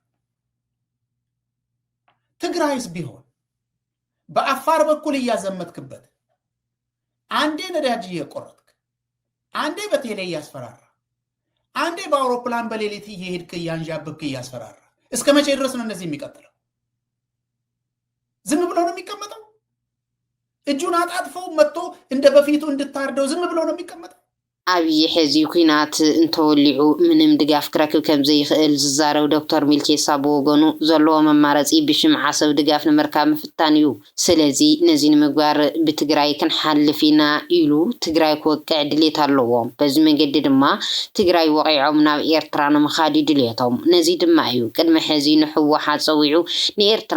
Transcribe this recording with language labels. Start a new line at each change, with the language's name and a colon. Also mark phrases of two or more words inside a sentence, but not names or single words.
Amharic: ትግራይስ ቢሆን በአፋር በኩል እያዘመትክበት አንዴ ነዳጅ እየቆረጥክ አንዴ በቴሌ እያስፈራራ አንዴ በአውሮፕላን በሌሊት እየሄድክ እያንዣብብክ እያስፈራራ እስከ መቼ ድረስ ነው እነዚህ የሚቀጥለው ዝም ብሎ ነው የሚቀመጠው እጁን አጣጥፈው መጥቶ እንደ በፊቱ እንድታርደው ዝም ብሎ ነው የሚቀመጠው
Tigrinya: ኣብይ ሕዚ ኩናት እንተወሊዑ ምንም ድጋፍ ክረክብ ከም ዘይኽእል ዝዛረብ ዶክተር ሚልኬሳ ብወገኑ ዘለዎ መማረፂ ብሽም ዓሰብ ድጋፍ ንምርካብ ምፍታን እዩ ስለዚ ነዚ ንምግባር ብትግራይ ክንሓልፍ ኢና ኢሉ ትግራይ ክወቅዕ ድሌት ኣለዎ በዚ መንገዲ ድማ ትግራይ ወቂዖም ናብ ኤርትራ ንምኻድ ድሌቶም ነዚ ድማ እዩ ቅድሚ ሕዚ ንሕወሓት ፀዊዑ ንኤርትራ